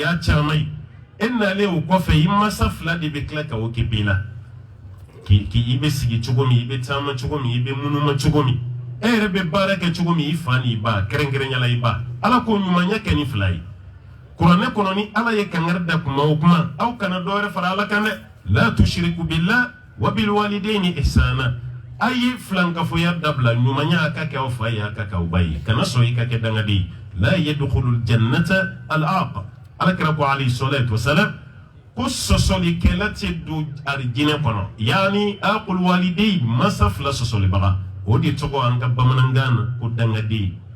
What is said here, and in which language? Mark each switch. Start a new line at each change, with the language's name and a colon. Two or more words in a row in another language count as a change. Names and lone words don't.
Bambara: y'a caman ye e nalen o kɔfɛ i masa fila de bɛ tila ka o kɛ b'i la i bɛ sigi cogo min i bɛ taama cogo min i bɛ munuma cogo min e yɛrɛ bɛ baara kɛ cogo min i fa n'i ba kɛrɛnkɛrɛnyala i ba ala k'o ɲumanya kɛ ni fila ye kuranɛ kɔnɔ ni ala ye kangari da kuma o kuma aw kana dɔ wɛrɛ fara ala kan dɛ
Arabic: لا تشركوا بالله وبالوالدين إحسانا
Bambara: a ye filankafoya dabila ɲumanya a ka kɛ aw fa ye a ka kɛ aw ba ye kana sɔn i ka kɛ dangaden ye
Arabic: لا يدخل الجنة العاق
Bambara: ala kira ko
Arabic: عليه الصلاة والسلام
Bambara: ko sosoli kɛla tɛ don arijinɛ kɔnɔ yani
Arabic: عاق الوالدين
Bambara: masa fila sɔsɔlibaga o de tɔgɔ an ka bamanankan na ko dangaden